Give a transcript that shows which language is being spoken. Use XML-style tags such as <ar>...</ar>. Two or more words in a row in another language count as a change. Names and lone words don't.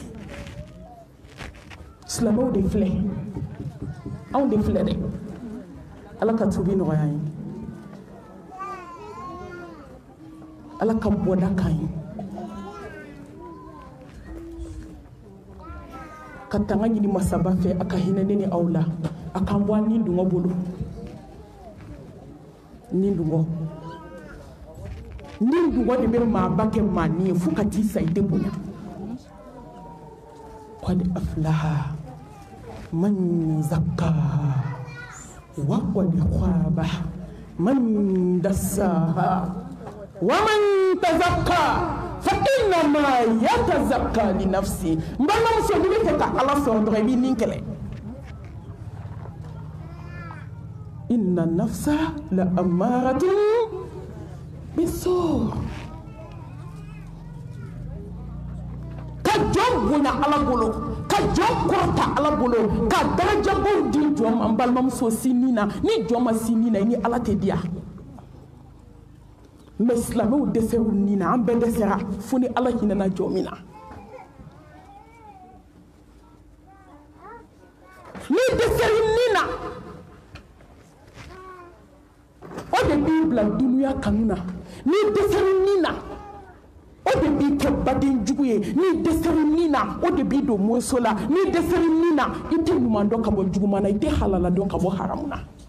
<bm>silamɛw de filɛ anw de filɛ dɛ ala ka tubi nɔgɔya ye ala ka bɔda kan ye ka tanga ɲini masaba fɛ a ka hinɛ ne ni aw la a k'an bɔ ni dungɔ bolo ni dungɔ de bɛ maaba kɛ maa ni ye fo ka t'i sa i tɛ bonya</bm> <ar>قد أفلح من زكاها وقد خاب من دساها ومن تزكى فإنما يتزكى لنفسه</ar> <bm>mbalamuso ni bɛ fɛ ka ala sɔrɔ dɔrɔn i b'i nin kɛlɛ</bm> <ar>إن النفس لأمارة</ar> <bm>bisu ka jɔn bonya ala bolo ka jɔn kɔrɔta ala bolo ka darajabaw di jɔn ma n balimamuso si nin na ni jɔn ma si nin na i ni ala tɛ diya mɛ silamɛw dɛsɛr'u nin na an bɛɛ dɛsɛra fo ni ala hinɛna jɔn min na ni dɛsɛr'i nin na o de b'i bila dunuya kanu na ni dɛsɛr'i nin na o de b'i kɛ baden jugu ye ni dɛsɛr'i nin na o de b'i don moriso la ni dɛsɛr'i nin na i tɛ ɲuman dɔn ka bɔ juguman na i tɛ halala dɔn ka bɔ haramu na</bm>